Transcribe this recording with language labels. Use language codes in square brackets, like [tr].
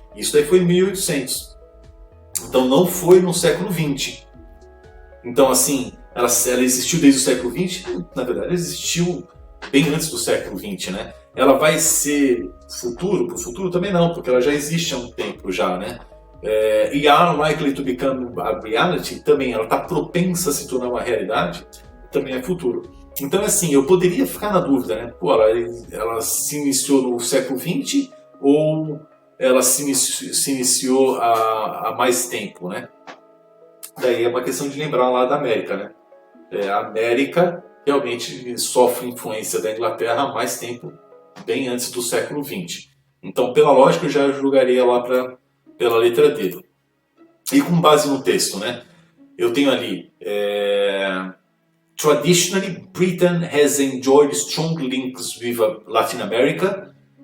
[pt] Isso daí foi em 1800. Então não foi no século XX. Então assim, ela existiu desde o século XX? Na verdade, ela existiu bem antes do século XX, né? Ela vai ser futuro? Para o futuro também não, porque ela já existe há um tempo já, né? [en] E are likely to become a reality? [pt] Também, ela está propensa a se tornar uma realidade? Também é futuro. Então assim, eu poderia ficar na dúvida, né? Pô, ela se iniciou no século XX ou ela se iniciou há mais tempo, né? Daí é uma questão de lembrar lá da América, né? A América realmente sofre influência da Inglaterra há mais tempo, bem antes do século XX. Então, pela lógica, eu já julgaria lá pela letra D. E com base no texto, né? Eu tenho ali... [en] Traditionally, Britain has enjoyed strong links with Latin America.